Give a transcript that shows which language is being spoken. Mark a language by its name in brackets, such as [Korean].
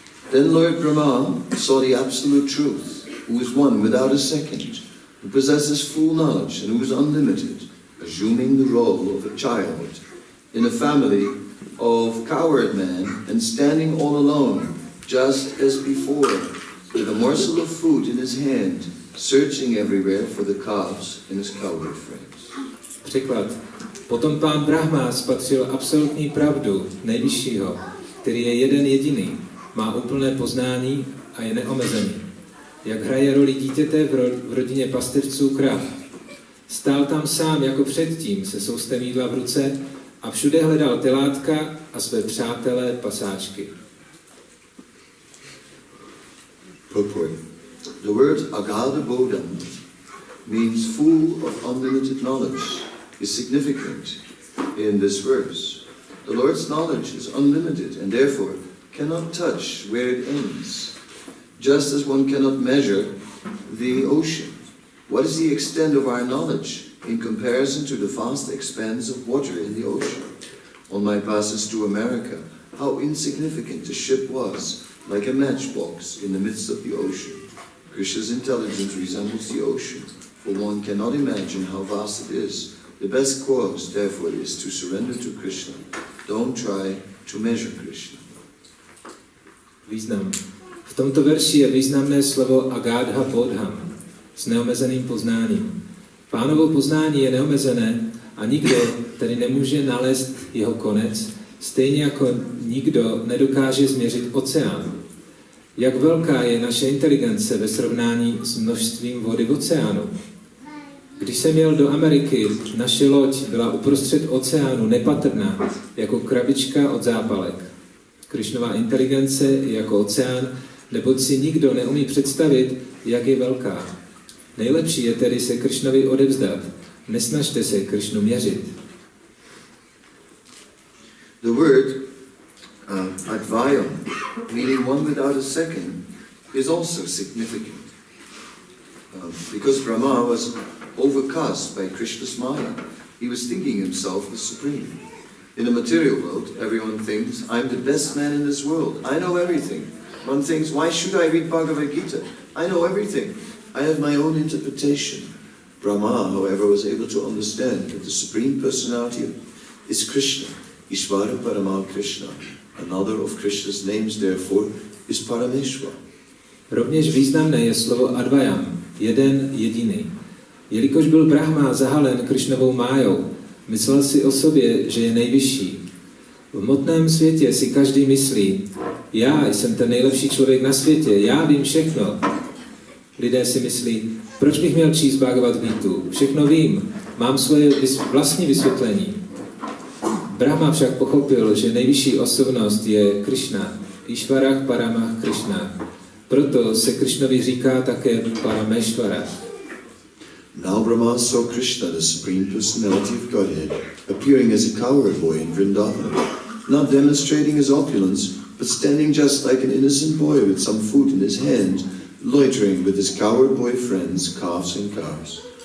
[English] Then Lord Brahma saw the absolute truth, who is one without a second, who possesses full knowledge and who is unlimited, assuming the role of a child in a family of coward men and standing all alone, just as before, with a morsel of food in his hand, searching everywhere for the calves in his coward friends. [Czech] Překlad. Potom pán Brahma spatřil absolutní pravdu nejvyššího, který je jeden jediný, má úplné poznání a je neomezený. Jak hraje roli dítěte v rodině pastevců krav. Stál tam sám jako předtím se soustem jídla v ruce a všude hledal telátka a své přátelé pasáčky. [English] Purport. The word Agadabodham means full of unlimited knowledge, is significant in this verse. The Lord's knowledge is unlimited and therefore cannot touch where it ends, just as one cannot measure the ocean. What is the extent of our knowledge in comparison to the vast expanse of water in the ocean? On my passage to America, how insignificant the ship was, like a matchbox in the midst of the ocean. Krishna's intelligence resembles the ocean, for one cannot imagine how vast it is. The best course, therefore, is to surrender to Krishna. Don't try to measure Krishna. [Czech] Význam. V tomto verši je významné slovo Agadha Bodham s neomezeným poznáním. Pánovo poznání je neomezené a nikdo tedy nemůže nalézt jeho konec, stejně jako nikdo nedokáže změřit oceán. Jak velká je naše inteligence ve srovnání s množstvím vody v oceánu? Když jsem jel do Ameriky, naše loď byla uprostřed oceánu nepatrná, jako krabička od zápalek. Krishnova inteligence je jako oceán, neboť si nikdo neumí představit, jak je velká. Nejlepší je tedy se Krishnovi odevzdat. Nesnažte se Krishnu měřit. [English] The word advayam, meaning one without a second, is also significant. Because Brahma was overcast by Krishna's Maya. He was thinking himself the supreme. In the material world, everyone thinks, I'm the best man in this world. I know everything. One thinks, why should I read Bhagavad Gita? I know everything. I have my own interpretation. Brahma, however, was able to understand that the Supreme Personality is Krishna, Ishvara Paramal Krishna. Another of Krishna's names, therefore, is Parameshwar. [Czech] Rovněž významné je slovo advayam, jeden jediný. Jelikož byl Brahma zahalen Krishnovou májou, myslel si o sobě, že je nejvyšší. V hmotném světě si každý myslí, já jsem ten nejlepší člověk na světě, já vím všechno. Lidé si myslí, proč bych měl číst Bhagavad Gitu? Všechno vím, mám svoje vlastní vysvětlení. Brahma však pochopil, že nejvyšší osobnost je Krishna, Išvarah Paramah Krishna. Proto se Krishnovi říká také Parameshvara. [English] Now Brahma saw Krishna, the Supreme Personality of Godhead, appearing as a cowherd boy in Vrindavan, not demonstrating his opulence, but standing just like an innocent boy with some food in his hand, loitering with his cowherd boy friends, calves and cows.